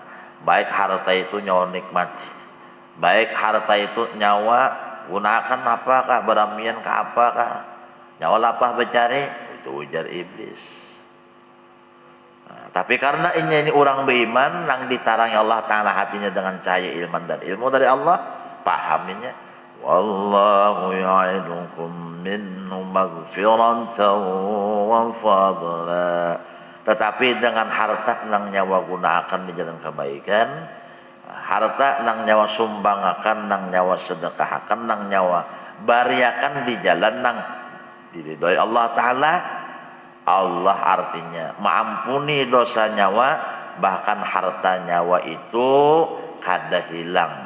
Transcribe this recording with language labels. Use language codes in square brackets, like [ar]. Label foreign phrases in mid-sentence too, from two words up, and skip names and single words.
[bjn] Baik harta itu nyawa nikmati. Baik harta itu nyawa gunakan apakah, beramian ke apakah. Nyawa lapah bercari, itu ujar iblis. Tapi karena ini orang beriman nang ditarangi Allah Ta'ala hatinya dengan cahaya ilmu dan ilmu dari Allah, pahaminya [ar] والله يعدكم منه مغفرة وفضلا. [bjn] Tetapi dengan harta nang nyawa gunakan di jalan kebaikan, harta nang nyawa sumbangkan, nang nyawa sedekahakan, nang nyawa bariakan di jalan nang diridhoi Allah Ta'ala. Allah artinya mengampuni dosa nyawa, bahkan harta nyawa itu kada hilang.